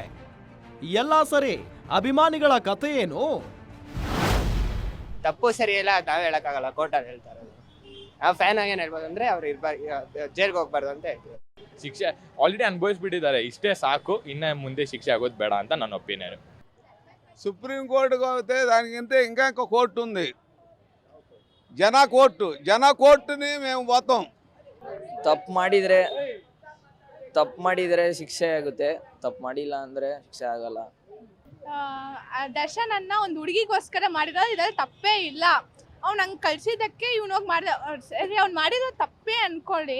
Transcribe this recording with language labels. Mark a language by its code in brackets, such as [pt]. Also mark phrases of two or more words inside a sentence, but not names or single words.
[kn] ಎಲ್ಲ ಸರಿ, ಅಭಿಮಾನಿಗಳ ಕಥೆ ಏನು? ತಪ್ಪು ಸರಿ ಎಲ್ಲ ನಾವೇ ಹೇಳಕ್ಕಾಗಲ್ಲ, ಕೋರ್ಟಲ್ಲಿ ಹೇಳ್ತಾರೆ. ಫ್ಯಾನ್ ಆಗೇನು ಹೇಳ್ಬೋದು ಅಂದರೆ ಅವ್ರು ಜೈಲ್ಗೆ ಹೋಗ್ಬಾರ್ದು ಅಂತ ಹೇಳ್ತೀವಿ. ಶಿಕ್ಷೆ ಆಲ್ರೆಡಿ ಅನುಭವಿಸ್ಬಿಟ್ಟಿದ್ದಾರೆ, ಇಷ್ಟೇ ಸಾಕು, ಇನ್ನು ಮುಂದೆ ಶಿಕ್ಷೆ ಆಗೋದು ಬೇಡ ಅಂತ ನನ್ನ ಒಪಿನಿಯನ್. [te] సుప్రీం కోర్టుకు అవుతే దానికంటే ఇంకా కోర్టు ఉంది, జన కోర్టుని మేము పోతాం. [kn] ತಪ್ಪು ಮಾಡಿದರೆ ಶಿಕ್ಷೆ ಆಗುತ್ತೆ, ತಪ್ಪು ಮಾಡಿಲ್ಲ ಅಂದರೆ ಶಿಕ್ಷೆ ಆಗಲ್ಲ. ದರ್ಶನ್ ಅನ್ನ ಒಂದು ಹುಡುಗಿಗೋಸ್ಕರ ಮಾಡಿರೋ ಇದ್ರಲ್ಲಿ ತಪ್ಪೇ ಇಲ್ಲ. ಅವ್ನು ಹಂಗೆ ಕಳ್ಸಿದ್ದಕ್ಕೆ ಇವನೋಗಿ ಮಾಡಿದ ಸರಿ, ಅವ್ನು ಮಾಡಿರೋ ತಪ್ಪೇ ಅನ್ಕೊಳ್ಳಿ.